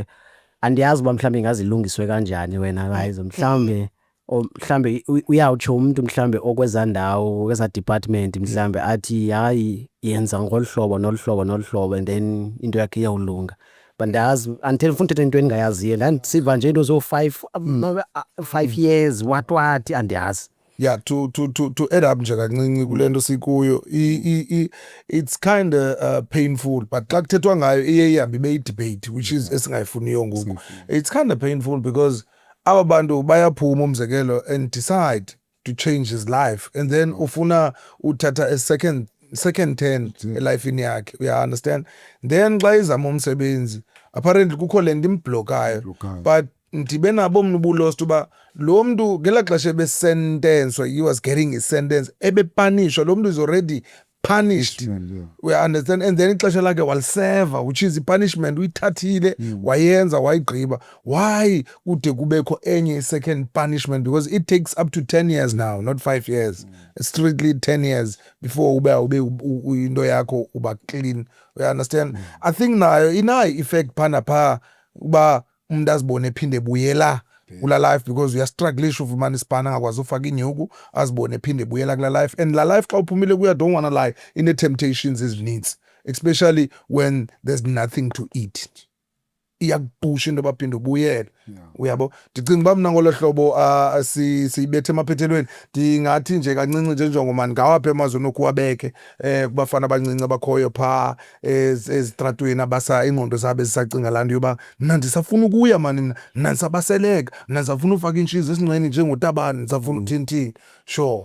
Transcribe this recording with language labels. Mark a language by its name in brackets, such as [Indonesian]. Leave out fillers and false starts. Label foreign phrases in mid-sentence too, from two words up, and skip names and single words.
[Xhosa] Andiyazi uba mhlawumbe ingazilungiswe kanjani wena guys mhlawumbe uyawutsho umntu mhlawumbe okweza ndawo kweza department mhlawumbe athi hayi yenza ngolu hlobo nolu hlobo nolu hlobo [English] and then [Xhosa] into yakhe iyawulunga but ndazi until ufuna uthetha into endingayaziyo ndandisiva nje into zo- [English] 5 years what [Xhosa] andiyazi. [English] Yeah, to add up [Xhosa] nje kancinci kule nto sikuyo [English] it's kind of painful but [Xhosa] xa kuthethwa ngayo iye ihambe ibe yi-debate [English] which is [Xhosa] esingayifuniyo ngoku. [English] It's kind of painful because [Xhosa] aba bantu bayaphuma umzekelo [English] and decide to change his life and then [Xhosa] ufuna uthatha [English] a second turn [Xhosa] elifini yakhe uya [English] understand then [Xhosa] xa izama umsebenzi apparently kukho le nto imblokayo but ndibe nabo mna ubulost uba lo mntu ngelaa xesha ebesentencwa [English] he was getting his sentence [Xhosa] ebepanishwa lo mntu [English] is already punished we understand and then [Xhosa] ixesha lakhe waliseva [English] which is [Xhosa] i-punishment uyithathile wayenza wayigqiba. [English] Why [Xhosa] kude kubekho enye i-second punishment [English] because it takes up to 10 years now not 5 years strictly 10 years before [Xhosa] ube into yakho uba clean [English] we understand. I think [Xhosa] nayo inayo effect phana phaa uba umntu azibone ephinde buyela kula life because uyastrugglisha ufumana isipana angakwazi ufaka inyuku azibone ephinde ebuyela kula life and la life xa uphumile kuya [English] don't wanna lie [Xhosa] ine temptations ezininzi especially [English] when there's nothing to eat [Xhosa] iyakupusha into baphinde ubuyele uyabo ndicinga uba mna ngolo hlobo siyibethe emaphethelweni ndingathi nje kancinci nje njengomani ngawaphi emazweni okuwabeke kubafana abancinci abakhoyo phaa ezitratweni abasa ingqondo zabo ezisacinga laa nto yoba mna ndisafuna ukuya mani mna ndisabaseleka mna ndisafuna ufaka inshizi esingcweni njengotabani ndisafuna uthini sure.